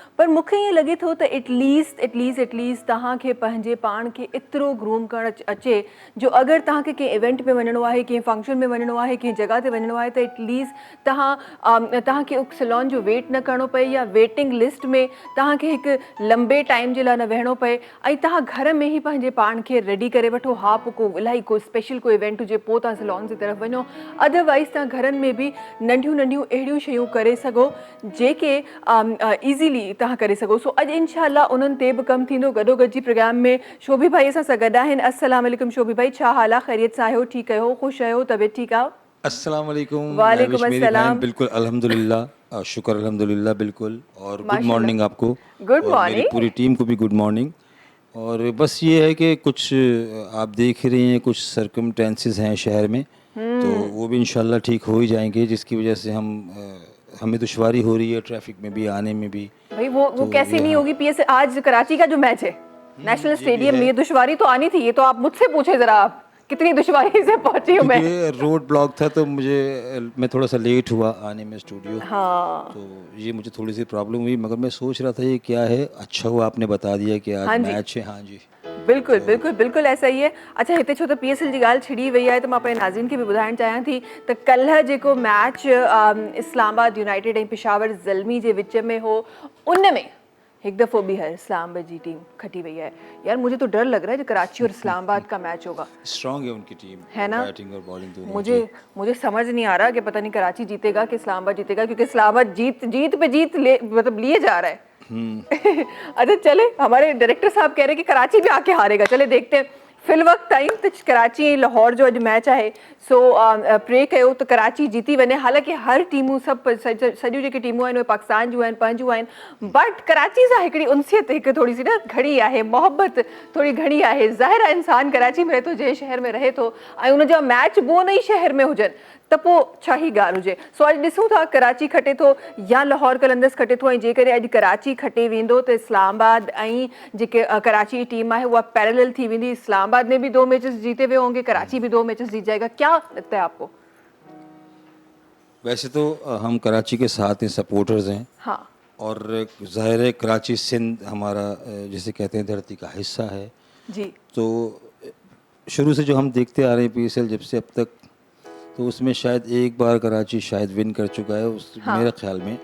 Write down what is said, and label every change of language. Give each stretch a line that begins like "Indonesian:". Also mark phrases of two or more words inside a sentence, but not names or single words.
Sindhi: पर मूंखे ईअं लॻे थो त एटलीस्ट तव्हांखे पंहिंजे पाण खे एतिरो ग्रूम करणु अचे जो अगरि तव्हांखे कंहिं इवेंट में वञिणो आहे, कंहिं फंक्शन में वञिणो आहे, कंहिं जॻह ते वञिणो आहे, त एटलीस्ट तव्हांखे सैलून जो वेट न करिणो पए या
English: waiting list
Sindhi: में तव्हांखे हिकु लंबे टाइम जे लाइ न वेहणो पए ऐं तव्हां घर में ई पंहिंजे पाण खे रेडी करे वठो। हा, पोइ इलाही को स्पेशल को इवेंट हुजे पोइ तव्हां सैलून जी तरफ़ वञो, अदरवाइज़ तव्हां घरनि में बि नंढियूं अहिड़ियूं शयूं करे सघो जेके ईज़ीली तव्हां करे सघो। सो अॼु इंशाअल्लाह उन्हनि ते बि कमु थींदो। गॾोगॾु जी प्रोग्राम में शोभी भाई असां सां गॾु आहिनि।
Arabic: السلام عليكم
Sindhi: शोभी भाई, छा हाल आहे? ख़ैरियत सां आहियो? ठीकु आहियो? ख़ुशि आहियो? तबियत ठीकु आहे?
Arabic: السلام عليكم. وعليكم السلام.
Urdu: بالکل الحمدللہ، شکر الحمدللہ بالکل. اور
English: good morning
Urdu: آپ کو,
English: गुड
Urdu: اور میری
English: मॉर्निंग।
Urdu: پوری ٹیم کو بھی
English: good morning.
Urdu: اور بس یہ ہے کہ کچھ آپ دیکھ رہی ہیں، کچھ سرکمسٹینسز ہیں شہر میں، تو وہ بھی ان شاء اللہ ٹھیک ہو ہی جائیں گے، جس کی وجہ سے ہمیں دشواری ہو رہی ہے ٹریفک میں بھی، آنے میں بھی. بھائی وہ کیسی نہیں ہوگی? PSL آج کراچی کا جو میچ ہے نیشنل اسٹیڈیم میں، یہ دشواری تو آنی تھی. یہ تو آپ مجھ سے پوچھے ذرا، آپ کتنی دشواری سے پہنچی ہوں میں.
English: road block
Urdu: تھا تو میں تھوڑا سا لیٹ ہوا آنے میں اسٹوڈیو. हाँ, تو یہ مجھے تھوڑی سی پرابلم ہوئی، مگر میں سوچ رہا تھا یہ کیا ہے. اچھا ہوا آپ نے بتا دیا کہ آج میچ ہے. ہاں جی, بالکل بالکل بالکل ایسا ہی ہے.
Sindhi: अच्छा हिते छो तो PSL जी ॻाल्हि छिड़ी वई आहे त मां पंहिंजे नाज़रीन खे बि ॿुधाइणु चाहियां थी त कल्ह जेको मैच इस्लामाबाद यूनाइटेड ऐं पेशावर ज़ल्मी जे विच में हो, उन में हिकु दफ़ो ॿीहर इस्लामाबाद जी टीम खटी वई है।
Urdu: یار مجھے تو ڈر لگ رہا ہے جو کراچی اور اسلام آباد کا میچ ہوگا. اسٹرانگ ہے ان کی ٹیم, ہے نا? بیٹنگ اور بولنگ دونوں. مجھے سمجھ نہیں آ رہا کہ پتا نہیں کراچی جیتے گا کہ اسلام آباد جیتے گا، کیونکہ اسلام آباد جیت پہ جیت مطلب لیے جا رہا ہے. اچھا چلے، ہمارے ڈائریکٹر صاحب کہہ رہے ہیں کہ کراچی بھی آ کے ہارے گا، چلے دیکھتے ہیں.
Sindhi: फिल वक्त टाइम तो कराची लाहौर जो अॼु मैच है सो प्रे कयो तो कराची जीती वने। हालांकि हर टीमूं सभु सॼियूं जेके टीमूं आहिनि उहे पाकिस्तान जूं आहिनि, पंहिंजूं आहिनि, बट कराची सां हिकिड़ी उनसियत हिकु थोड़ी सी न घणी आहे, मोहब्बत थोड़ी घणी आहे। ज़ाहिर आहे इंसान कराची में रहे थो, जंहिं शहर में रहे थो ऐं उनजा मैच ॿियो नई शहर में हुजनि त पोइ छा ई ॻाल्हि हुजे। सो अॼु ॾिसूं था कराची खटे थो या लाहौर कलंदर्स खटे थो, ऐं जेकॾहिं अॼु कराची खटे वेंदो त इस्लामाबाद ऐं जेके कराची जी टीम आहे उहा पैरेलल थी वेंदी।
Urdu: اسلام آباد نے بھی 2 میچز جیتے ہوئے ہوں گے، کراچی بھی 2 میچز جیت جائے گا. کیا لگتا ہے آپ کو? ویسے تو ہم کراچی کے ساتھ ہیں، سپورٹرز ہیں. हाँ, اور ظاہر ہے کراچی سندھ ہمارا جسے کہتے ہیں دھرتی کا حصہ ہے जी। تو شروع سے جو ہم دیکھتے آ رہے ہیں PSL جب سے اب تک، تو اس میں شاید ایک بار کراچی شاید وِن کر چکا ہے میرے خیال میں.